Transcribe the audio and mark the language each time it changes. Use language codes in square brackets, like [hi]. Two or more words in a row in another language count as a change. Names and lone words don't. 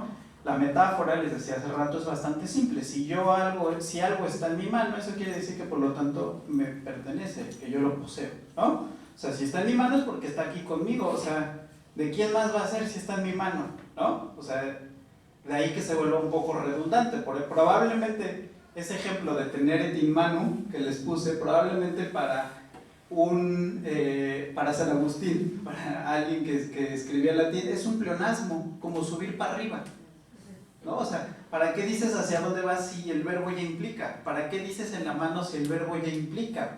[es] La metáfora, les decía hace rato, es bastante simple. Si algo está en mi mano, eso quiere decir que por lo tanto me pertenece, que yo lo poseo, ¿no? O sea, si está en mi mano es porque está aquí conmigo, o sea, ¿de quién más va a ser si está en mi mano? ¿No? O sea, de ahí que se vuelva un poco redundante, porque probablemente ese ejemplo de tener [la] et in manu [es] que les puse, probablemente para San Agustín, para alguien que escribía latín, es un pleonasmo, como subir para arriba, ¿no? O sea, ¿para qué dices hacia dónde vas si el verbo ya implica? ¿Para qué dices en la mano si el verbo ya implica?